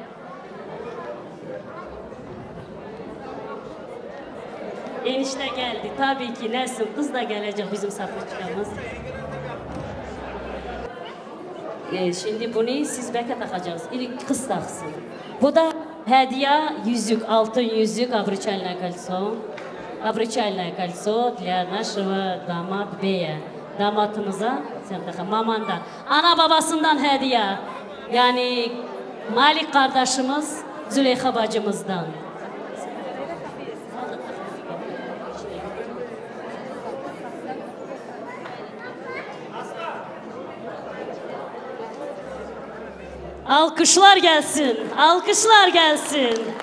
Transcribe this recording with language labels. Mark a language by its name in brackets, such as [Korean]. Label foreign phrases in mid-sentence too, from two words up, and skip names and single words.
[Turkish] Enişte geldi, tabii ki Nesin, kız da gelecek bizim Safiye'miz. Şimdi bunu siz beke takacağız, ilk kız taksın. Bu da hediye, yüzük, altın yüzük, [Russian] обручальное кольцо. Обручальное кольцо для нашего [Turkish] damat Bey. Damatımıza, sen takın, mamandan. Ana babasından hediye. Yani Malik kardeşimiz, Züleyha bacımızdan. Alkışlar gelsin, alkışlar gelsin.